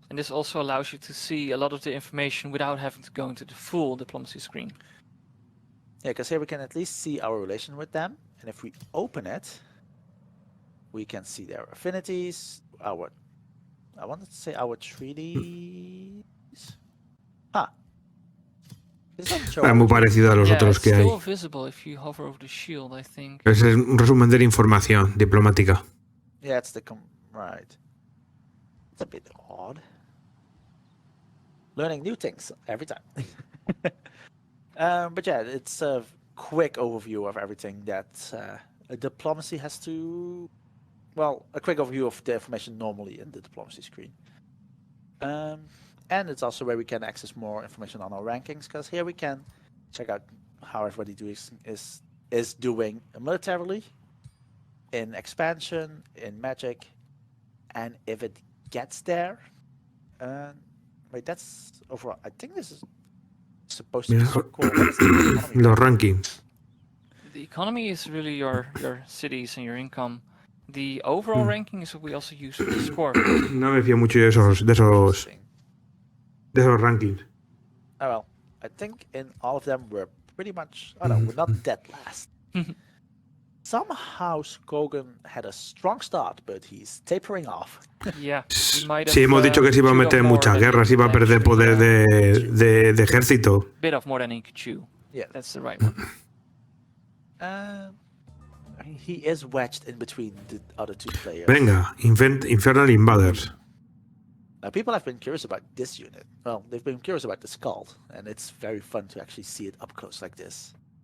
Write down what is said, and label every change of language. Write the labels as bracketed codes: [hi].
[en] And this also allows you to see a lot of the information without having to go into the full diplomacy screen. Yeah, because here we can at least see our relation with them, and if we open it, we can see their affinities, I wanted to say our treaties. [es] Es muy parecido a los otros que hay. [en] It's still visible if you hover over the shield, I think. [es] Es un resumen de la información diplomática. [en] Yeah, it's the right. It's a bit odd. Learning new things every time. But yeah, it's a quick overview of everything that a diplomacy has to. Well, a quick overview of the information normally in the diplomacy screen. And it's also where we can access more information on our rankings, because here we can check out how everybody is doing militarily, in expansion, in magic, and if it gets there. Wait, that's overall. I think this is supposed to be so cool. What is the economy? [es] Los rankings. [en] The economy is really your cities and your income. The overall ranking is what we also use for the score. [es] No me fío mucho de esos rankings. [en] Oh well, I think in all of them we're pretty much. Oh no, we're not dead last. Somehow Skogan had a strong start, but he's tapering off. Yeah, he might have, [es] Sí, hemos dicho que se iba a meter en muchas guerras, iba a perder poder de ejército. [en] Bit of more than he could chew. Yeah, That's the right one. He is wedged in between the other two players. [es] Venga, Infernal Invaders. [en] Now, people have been curious about this unit. Well, they've been curious about the skull, and it's very fun to actually see it up close like this.